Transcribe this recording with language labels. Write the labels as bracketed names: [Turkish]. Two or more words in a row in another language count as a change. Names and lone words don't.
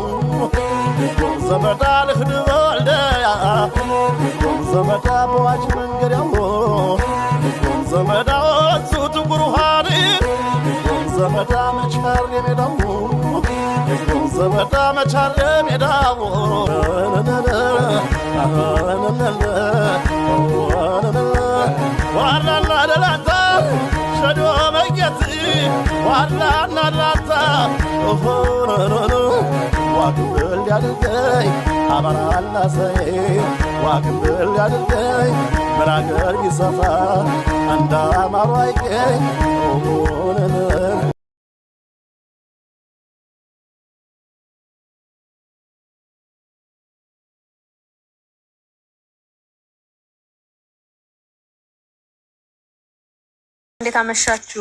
[Amharic] ዘመዳ ልኽድ ወልዲያ ዘመዳ በዋጅ መንገዳው ዘመዳ ወንዙ ትጉሩሃን ዘመዳ መቻር የሜዳው ዘመዳ መቻር የሜዳው ዋላና ደላታ ሸዶ መጌት ዋላና ደላታ ዋግብል ያድርገኝ አበራና ሰይ ዋግብል ያድርገኝ ምራገር ቢሰፋ አንዳ ማሩ አይገኝ እንዴት አመሻችሁ?